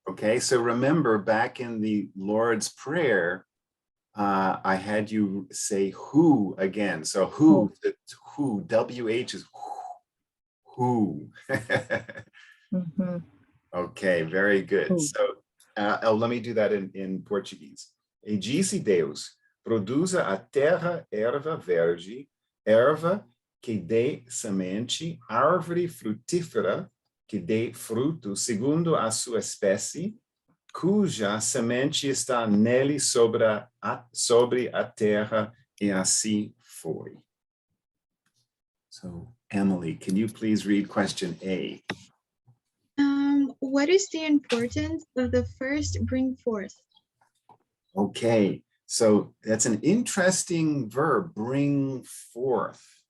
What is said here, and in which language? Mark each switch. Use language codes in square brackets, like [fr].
[en] Okay, so remember back in the Lord's Prayer, I had you say who again. So who, WH is who. Mm-hmm. Okay, very good. Who. So let me do that in Portuguese. [pt] E disse Deus, produza a terra erva verde, erva que dê semente, árvore frutífera que dê fruto segundo a sua espécie, cuja semente está nele sobre a terra, e assim foi. [en] So, Emily, can you please read question A? What is the importance of the first bring forth? Okay, so that's an interesting verb, bring forth.